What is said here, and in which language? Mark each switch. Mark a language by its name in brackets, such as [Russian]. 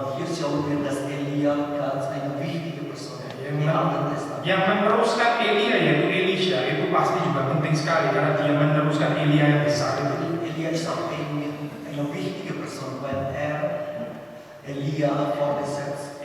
[German] Und hier schauen wir, dass Elia ganz eine wichtige Person ist im Alten Testament. [Indonesian] Yang meneruskan Elia yaitu Elisha itu pasti juga penting sekali karena dia meneruskan Elia yang besar itu. [German] Elia ist auch eine wichtige Person, weil Elia fortsetzt.